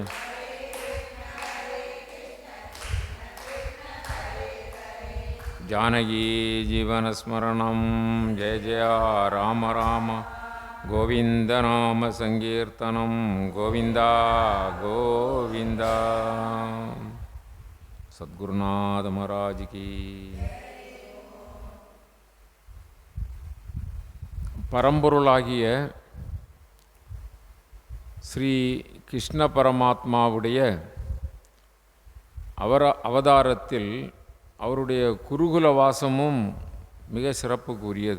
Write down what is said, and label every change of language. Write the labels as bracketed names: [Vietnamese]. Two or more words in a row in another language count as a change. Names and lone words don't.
[Sanskrit] जानकी जीवन स्मरणं जय जय राम राम, गोविंद नाम संकीर्तनं गोविंदा गोविंदा। [Hindi] सद्गुरुनाथ महाराज की। [Tamil] பரம்பொருளாகிய ஸ்ரீ கிருஷ்ண பரமாத்மாவுடைய அவதாரத்தில் அவருடைய குருகுல வாசமும் மிக சிறப்புக்குரியது.